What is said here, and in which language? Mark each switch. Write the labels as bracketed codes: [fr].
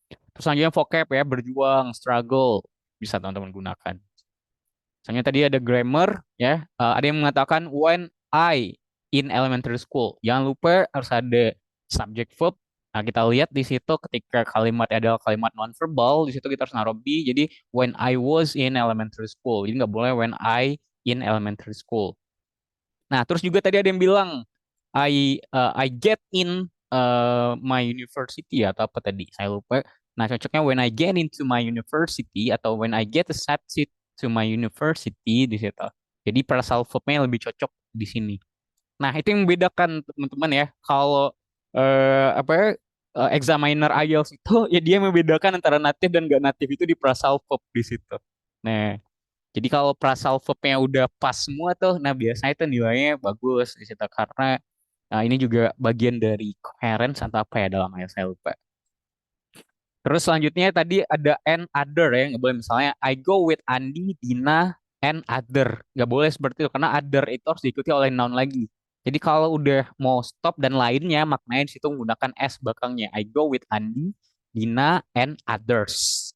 [id] Terus selanjutnya vocab ya, berjuang, struggle. Bisa teman-teman gunakan. Misalnya tadi ada grammar ya, ada yang mengatakan [en] when I in elementary school. [id] Jangan lupa harus ada subject verb. Nah, kita lihat di situ ketika kalimat adalah kalimat nonverbal, di situ kita harus naruh be. [en] Jadi when I was in elementary school. [id] Jadi nggak boleh [en] when I in elementary school. [id] Nah, terus juga tadi ada yang bilang [en] I get in my university [id] atau apa tadi? Saya lupa. Nah, cocoknya [en] when I get into my university [id] atau [en] when I get accepted to my university [id] di situ. Jadi phrasal verbnya lebih cocok di sini. Nah, itu yang membedakan teman-teman ya. Kalau apa ya, examiner IELTS itu ya dia membedakan antara native dan gak native itu di phrasal verb di situ. Nah, jadi kalau phrasal verbnya udah pas semua tuh, nah biasanya itu nilainya bagus di situ karena ini juga bagian dari coherence atau apa ya dalam IELTS saya lupa. Terus selanjutnya tadi ada and other ya, nggak boleh misalnya [en] I go with Andi, Dina, and other. [id] Nggak boleh seperti itu karena other itu harus diikuti oleh noun lagi. Jadi kalau udah mau stop dan lainnya maknanya di situ menggunakan s belakangnya. [en] I go with Andi, Dina, and others.